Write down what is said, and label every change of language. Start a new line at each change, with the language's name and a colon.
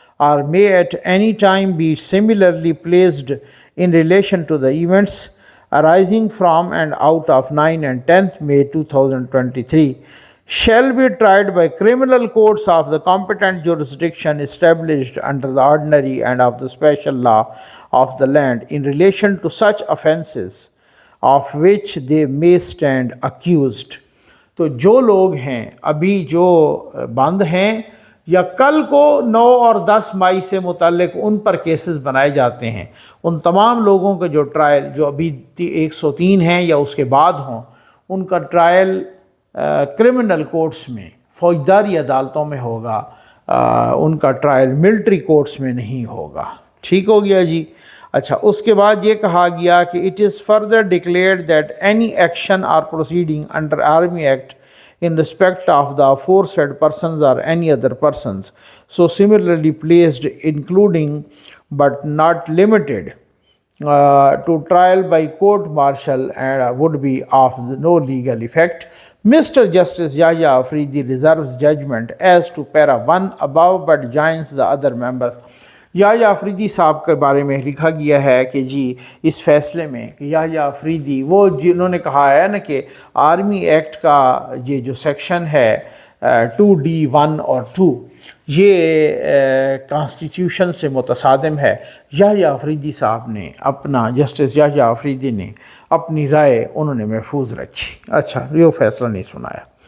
English: or may at any time be similarly placed in relation to the events arising from and out of 9 and 10th May 2023 shall be tried by criminal courts of the competent jurisdiction established under the ordinary and of the special law of the land in relation to such offences of which they may stand accused.
Urdu: تو جو لوگ ہیں ابھی جو بند ہیں یا کل کو 9 اور 10 مئی سے متعلق ان پر کیسز بنائے جاتے ہیں، ان تمام لوگوں کے جو ٹرائل جو ابھی 103 ہیں یا اس کے بعد ہوں، ان کا ٹرائل کرمنل کورٹس میں، فوجداری عدالتوں میں ہوگا، ان کا ٹرائل ملٹری کورٹس میں نہیں ہوگا۔ ٹھیک ہو گیا جی۔ اچھا، اس کے بعد یہ کہا گیا کہ it is further declared that any action اور proceeding under army act
English: in respect of the aforesaid persons or any other persons so similarly placed including but not limited to trial by court martial and would be of no legal effect. Mr. Justice Yahya Afridi reserves judgment as to para 1 above but joins the other members.
Urdu: یحییٰ افریدی صاحب کے بارے میں لکھا گیا ہے کہ جی اس فیصلے میں کہ یحییٰ افریدی وہ جنہوں نے کہا ہے نا کہ آرمی ایکٹ کا یہ جو سیکشن ہے 2D1 اور 2 یہ کانسٹیٹیوشن سے متصادم ہے، یحییٰ افریدی صاحب نے اپنا جسٹس یحییٰ افریدی نے اپنی رائے انہوں نے محفوظ رکھی۔ اچھا، یہ فیصلہ نہیں سنایا۔